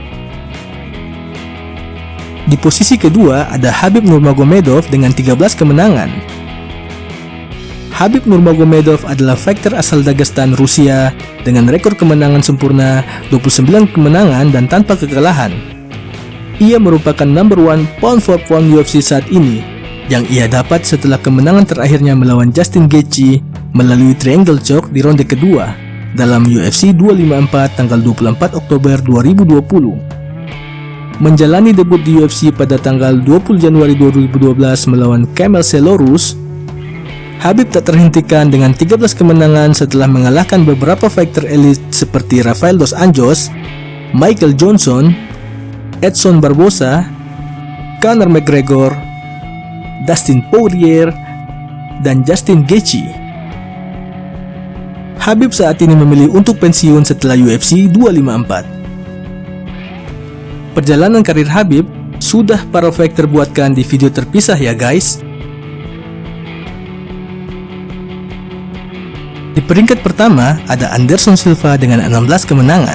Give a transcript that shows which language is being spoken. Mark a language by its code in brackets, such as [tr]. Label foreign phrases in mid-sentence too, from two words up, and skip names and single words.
[id] Di posisi kedua ada Khabib Nurmagomedov dengan 13 kemenangan. Khabib Nurmagomedov adalah fighter asal Dagestan, Rusia dengan rekor kemenangan sempurna 29 kemenangan dan tanpa kekalahan. Ia merupakan [en] number 1 pound for pound [id] UFC saat ini, yang ia dapat setelah kemenangan terakhirnya melawan Justin Gaethje melalui [en] triangle choke [id] di ronde kedua dalam UFC 254 tanggal 24 Oktober 2020. Menjalani debut di UFC pada tanggal 20 Januari 2012 melawan Kamel Selorus, Khabib tak terhentikan dengan 13 kemenangan setelah mengalahkan beberapa fighter elit seperti Rafael dos Anjos, Michael Johnson, Edson Barbosa, Conor McGregor, Dustin Poirier, dan Justin Gaethje. Khabib saat ini memilih untuk pensiun setelah UFC 254. Perjalanan karir Khabib sudah para fighter buatkan di video terpisah ya guys. Di peringkat pertama ada Anderson Silva dengan 16 kemenangan.